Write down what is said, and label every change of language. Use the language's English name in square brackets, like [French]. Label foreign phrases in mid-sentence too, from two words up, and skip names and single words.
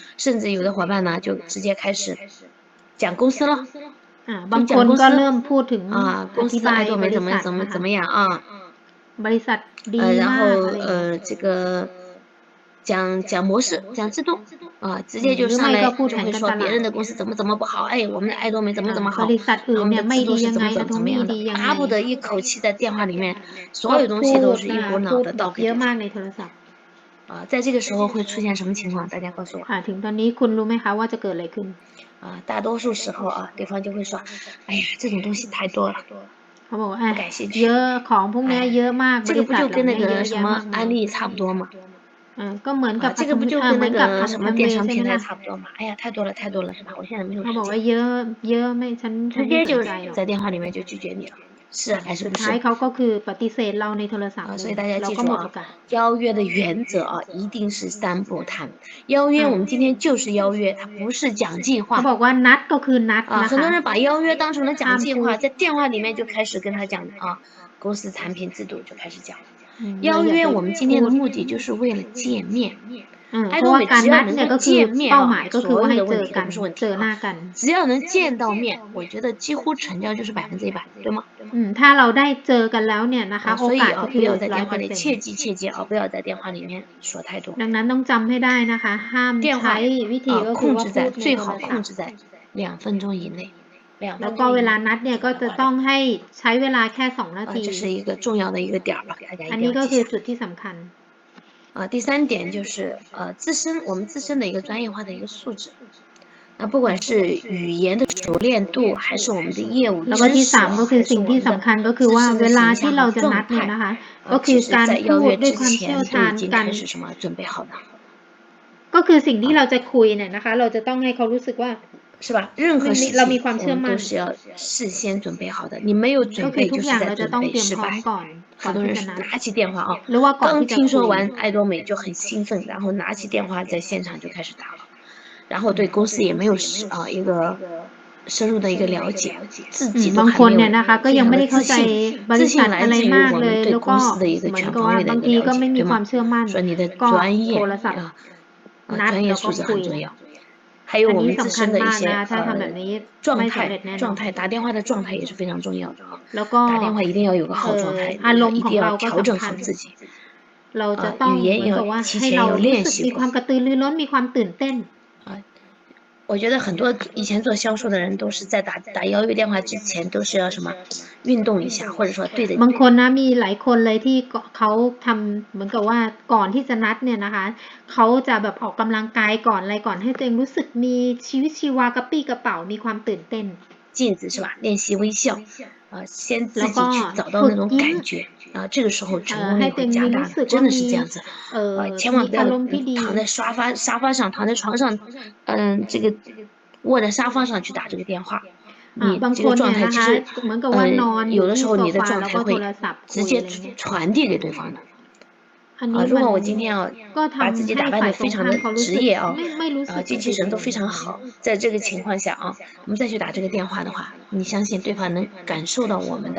[Chinese] 甚至有的伙伴呢就直接开始讲公司了， [Thai] บางคนก็เริ่มพูดถึง [Chinese] 啊， [Thai] อ [Chinese] 公司 [Thai] ธิบาย [Chinese] 爱多美 [Thai] บริษัท [Chinese] 怎么 [Thai] นะคะ [Chinese] 样啊， [Thai] บริษัทดี [Chinese] 然 [Thai] มาก [Chinese] 后 [Thai] อะไรอย่างเงี้ย [Chinese] 这个讲模式，讲制度直接 [Thai] หรือ [Chinese] 就上 [Thai] ไม่ก็พูดแผ [Chinese] 来就会 [Thai] นการตลาด [Chinese] 说别人的公司怎么不好，哎，我们的爱多美怎么 [Thai] บ [Chinese] 好， [Thai] ริษัท [Chinese] 然后我们 [Thai] อื่นเนี่ยไม่ [Chinese] 的制度是 [Thai] ดียังไงอะโทมี่ [Chinese] 怎么样的， [Thai] ดียังไง [Chinese] 巴不得一口气在电话里面所 [Thai] ก็ [Chinese] 有东 [Thai] พู [Chinese] 西都 [Thai] ด [Chinese] 是一 [Thai] นะคะ [Chinese] 股脑 [Thai] พูด [Chinese] 的 [Thai] แบบเยอะ [Chinese] 倒给对方 [Thai] มากในโทรศัพท์ [Chinese] 在这个时候会出现什么情况？大家告诉我 [Thai] ถึงตอนนี้คุณรู้ไหมคะว่าจะเกิดอะไรขึ้น [Chinese] 大多数时候对方就会说，哎呀，这种东西太多了， [Thai] เขาบอกว่า [Chinese] 不感兴趣。 [Thai] เยอะของพวกนี้เยอะมากบ [Chinese] 这个 [Thai] ริษัท [Chinese] 不就跟那 [Thai] เหล่านี้เย [Chinese] 个什么 [Thai] อะแยะมากมาย [Chinese] 安利差不多吗？ [Thai] ก็เหมือนกับ [Chinese] 这个不就跟 [Thai] เหมื [Chinese] 那 [Thai] อนกับ [Chinese] 个什么 [Thai] แอม [Chinese] 电商 [Thai] เวย์ใช่ไหม [Chinese] 平台 [Thai] ล่ะ [Chinese] 差不多吗？哎呀，太多了，太多了，是吧？我现在没有 [Thai] เขาบอก [Chinese] 时间， [Thai] ว่าเยอะเยอะไม่ฉัน [Chinese] 直 [Thai] ไม่ [Chinese] 接就 [Thai] สนใจหรอก [Chinese] 在电话里面就拒绝你了，是还是 [Thai] สุด [Chinese] 不 [Thai] ท้าย [Chinese] 是？ [Thai] เขาก็คือปฏิเสธเราในโทรศัพท์เล [Chinese] 所以 [Thai] ยเรา [Chinese] 大家记住 [Thai] ก็หมดโอกาส [Chinese] 邀约的原则一定是三不谈。邀约我们今天就是邀约，它不是讲计 [Thai] เขา [Chinese] 划 [Thai] บอกว่านัดก็คือนัดนะ [Chinese] 很多 [Thai] คะ [Chinese] 人把邀约当成了讲计划， [Thai] ห้ามพูด [Chinese] 在电话里面就开始跟他讲公司产品制度就开始讲。 [Thai] เรา [Chinese] 邀 [Thai] อยากจะ [Chinese] 约我们今 [Thai] พู [Chinese] 天的 [Thai] ด [Chinese] 目的就是为了见面。 [Thai] เพราะว่าการนัดเนี่ยก็คือ [Chinese] 见面 [Thai] เป้าหมายก็คือ [Chinese] 所 [Thai] ว่าให้ [Chinese] 有的问题 [Thai] เจอกัน [Chinese] 都不是问题 [Thai] เจอหน้ากัน [Chinese] 只要能见到面，我觉得几乎成交就是100%，对吗？ [Thai] ถ้าเราได้เจอกันแล้วเนี่ยนะคะโอ [Chinese] 所以 [Thai] กาสก็คือ [Chinese] 不要在电话里 [Thai] 100% [Chinese] 切记不要在电话里面说太多。 [Thai] ดังนั้นต้องจำให้ได้นะคะห้าม [Chinese] 电 [Thai] ใช้ [Chinese] 话 [Thai] วิธีก็คือว่าพูดใน [Chinese] 最好 [Thai] โทรศัพท์ [Chinese] 控制在2分钟以内。 [Thai] แล้วก็เวลานัดเนี่ยก็จะต้องให้ใช้เวลาแค่2นาที [Chinese] 这是一个重要的一个点吧，大家一 [Thai] อัน [Chinese] 定 [Thai] นี้ก็คือ [Chinese] 要记下。 [Thai] จุดที่สำคัญ [Chinese] 第三点就是我们自身的一个专业化的一个素质。不管是语言的熟练度，还是我们的业务 [Thai] แล้วก็ที่ [Chinese] 知识 [Thai] 3 ก็คือ [Chinese] 还是 [Thai] สิ่ง [Chinese] 我们的 [Thai] ที่สำคัญก็คือ [Chinese] 自 [Thai] ว่า [Chinese] 身的 [Thai] เวลา [Chinese] 形 [Thai] ที่ [Chinese] 象和 [Thai] เราจะนัด [Chinese] 状 [Thai] เนี่ย [Chinese] 态 [Thai] นะคะก็คือ [Chinese] 其实 [Thai] การ [Chinese] 在 [Thai] พู [Chinese] 邀约之 [Thai] ดด้วยความเชี่ [Chinese] 前 [Thai] ยว [Chinese] 都已经 [Thai] ชาญกัน [Chinese] 开始准备好的。 [Thai] ก็คือสิ่งที่เราจะคุยเนี่ยนะคะเราจะต้องให้เขารู้สึกว่า [Chinese] 是吧？任何事 [Thai] เรามี [Chinese] 情 [Thai] ความ [Chinese] 我 [Thai] เชื่อมั่น [Chinese] 们都是要事先准备好的，你没有 [Thai] ก็ [Chinese] 准 [Thai] คือ [Chinese] 备就是 [Thai] ทุกอย่างเราจะ [Chinese] 在准备 [Thai] ต้องเตรียม [Chinese] 失败。 [Thai] พร้อมก่อน [Chinese] 很多人是 [Thai] ที่จะนัด [Chinese] 拿起电话 [Thai] หรือว่าก่อน [Chinese] 刚 [Thai] ที่จะ [Chinese] 听说 [Thai] คุย [Chinese] 完爱多美就很兴奋，然后拿起电话在现场就开始打了，然后对公司也没有一个深入的一个了解，自己都 [Thai] บาง [Chinese] 还没有 [Thai] คนเนี่ยนะคะก็ [Chinese] 非 [Thai] ยัง [Chinese] 常的 [Thai] ไม่ได้เข้าใจ [Chinese] 自信， [Thai] บริ [Chinese] 自 [Thai] ษัท [Chinese] 信来 [Thai] อะไร [Chinese] 自于 [Thai] มากเลย [Chinese] 我们对 [Thai] แล้วก็ [Chinese] 公司的一个 [Thai] เหมือน [Chinese] 全 [Thai] กับว่า [Chinese] 方位的 [Thai] บาง [Chinese] 一个了解， [Thai] ทีก็ไม่มี [Chinese] 对吗？ [Thai] ความเชื่อมั่น [Chinese] 说你的 [Thai] ก็ [Chinese] 专 [Thai] โท [Chinese] 业 [Thai] รศัพท์นัด [Chinese] 专业 [Thai] แล้วก็ [Chinese] 素质 [Thai] คุย [Chinese] 很重要。还有 [Thai] อัน [Chinese] 我 [Thai] นี้สำคัญ [Chinese] 们自身的一 [Thai] มาก [Chinese] 些 [Thai] นะถ้าทำแบบนี้ [Chinese] 状 [Thai] ไม่สำเร็จแน่นอน [Chinese] 态打电话的状态也是非常重要的 [Thai] แล้วก็ [Chinese] 打电话一定要有个好状态， [Thai] อารมณ์ [Chinese] 一定 [Thai] ของเรา [Chinese] 要 [Thai] ก็ [Chinese] 调整 [Thai] สำคัญ [Chinese] 好自己。 [Thai] เราจะต้องเหมือนกับว่าให้เรารู้สึกมีความกระตือรือร้นมีความตื่นเต้น [Chinese] 我觉得很多以前做销售的人都是在打邀约电话之前都是要什么运动一下，或者说对着 [Thai] บางคนนะมีหลายคนเลยที่เขาทำเหมือนกับว่าก่อนที่จะนัดเนี่ยนะคะเขาจะแบบออกกำลังกายก่อนอะไรก่อนให้ตัวเองรู้สึกมีชีวิตชีวากระปี้กระเป๋ามีความตื่นเต้น [Chinese] 镜子是吧？练习微笑先自己去找到那种感觉这个时候成功率会加大的，真的是这样子千万不要躺在沙发上躺在床上这个卧在沙发上去打这个电话你这个状态其实有的时候你的状态会直接传递给对方的如果我今天把自己打扮得非常的职业精气神都非常好，在这个情况下我们再去打这个电话的话，你相信对方能感受到我们的